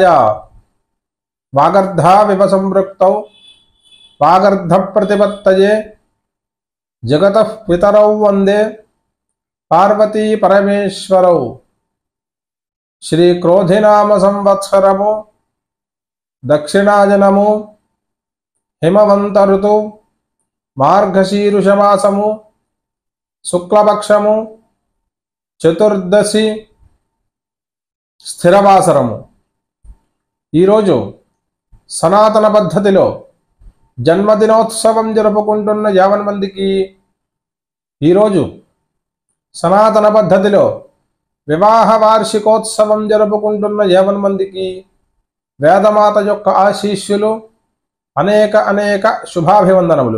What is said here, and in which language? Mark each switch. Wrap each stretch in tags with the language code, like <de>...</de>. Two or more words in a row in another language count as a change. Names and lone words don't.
<sa>वागर्धाविव संपृक्तौ वागर्धप्रतिपत्तये जगतः पितरौ वन्दे पार्वती परमेश्वरौ।</sa> <te>శ్రీక్రోధినామ సంవత్సరము దక్షిణాయనము హిమవంత ఋతు మార్గశీరుషమాసము శుక్లపక్షము చతుర్దశి స్థిరవాసరము। ఈరోజు సనాతన పద్ధతిలో జన్మదినోత్సవం జరుపుకుంటున్న 50 మందికి, ఈరోజు సనాతన పద్ధతిలో వివాహ వార్షికోత్సవం జరుపుకుంటున్న 50 మందికి వేదమాత యొక్క ఆశీస్సులు, అనేక శుభాభివందనములు।</te>